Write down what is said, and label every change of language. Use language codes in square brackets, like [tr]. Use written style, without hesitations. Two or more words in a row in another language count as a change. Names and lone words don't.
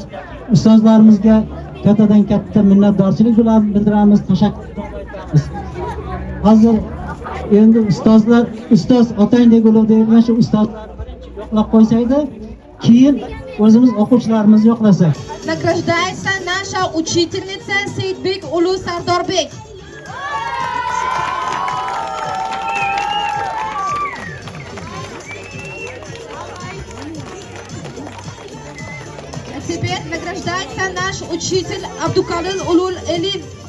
[uz] Ustozlarimizga kattadan katta minnatdorchilik bilan bildiramiz. Tashakkur qilamiz. Hozir endi ustoz otangdek ulug' deyilgan shu ustozlarni birinchi yo'qlab qo'ysaydi, keyin o'zimiz o'quvchilarimizni yo'qlasak. [ru] Награждается наша учительница Сейдбек Улу Сардорбек. А теперь награждается наш учитель Абдукалил Улул Элин.